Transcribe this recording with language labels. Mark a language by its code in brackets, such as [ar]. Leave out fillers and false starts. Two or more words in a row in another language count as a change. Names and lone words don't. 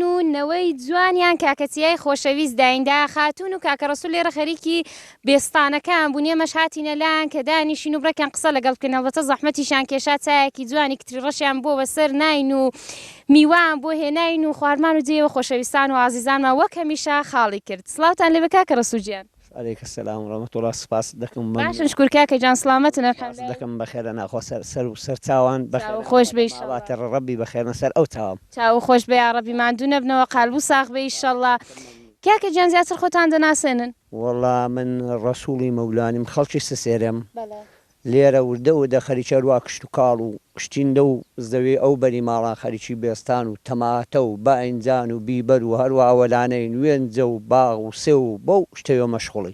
[ckb] و نەوەی جوانیان کاکەتیای خۆشەویست دایندا خاتون و کاکە ڕەسوڵ لێرە خەریکی بێستانەکان بوونیە مەش هاتینە لایەن کە دانیشین و بڕێکیان قسە لەگەڵ بکەن هەڵبەتە زەحمەتیشان کێشا چایەکی جوانی کتری ڕەشیان بۆ بەسەر ناین و میوان بۆ هێناین و خواردمان و جێوە خۆشەویستان و ئازیزانمان وەک هەمیشە خاڵی کرد سڵاوتان لێ بە کاکە ڕەسوولجیان [ar] عليك السلام ورحمة الله [ckb] سپاس دەکەم باشن شکر کاکە جان سلامەتن دەکەم بەخێرە ناخۆ سەر و سەر چاوان خۆش بێ ڕەبی بەخێرە سەر ئەو چاوام چاو خۆش بێ یا ڕەبی ماندوو نەبنەوە قالب و ساغ بێ ئیشەڵڵا کاکە جان زیاتر خۆتان دەناسێنن وەڵڵا من ڕەسووڵی مەولانیم خەڵکی سسێرم لێرە وردە و دە خەریکە وا کشت و کاڵ و کشتیندە و زەوێ ئەو بەری ماڵان خەریکی بێستان و تەماتە و بەئینجان و بیبەر و هەروە ئەوەلانەی نوێنجە و باغ و سێ و بەو شتەوە مەشغوڵی